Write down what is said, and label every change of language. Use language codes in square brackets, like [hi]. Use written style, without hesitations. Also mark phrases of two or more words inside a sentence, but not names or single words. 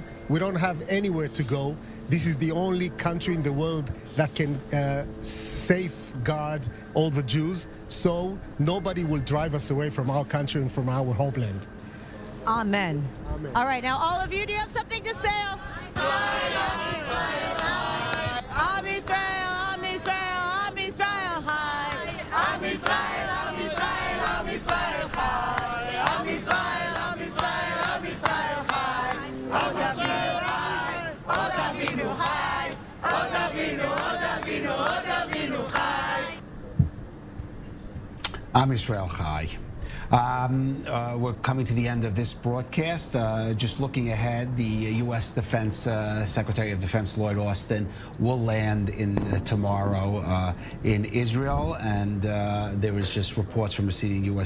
[en] We don't have anywhere to go. This is the only country in the world that can safeguard all the Jews. So nobody will drive us away from our country and from our homeland. Amen. Amen. All right, now all of you, do you have something to say? [he] ישראל, עם ישראל, עם ישראל, חי. עם ישראל, עם ישראל, עם ישראל, חי. עם ישראל, עם ישראל, עם ישראל, חי. עוד אבינו חי, עוד אבינו חי. עוד אבינו, עוד אבינו, עוד אבינו חי. עם ישראל חי. [en] We're coming to the end of this broadcast. Just looking ahead, the U.S. Secretary of Defense Lloyd Austin will land tomorrow in Israel, and there is just reports from a senior U.S.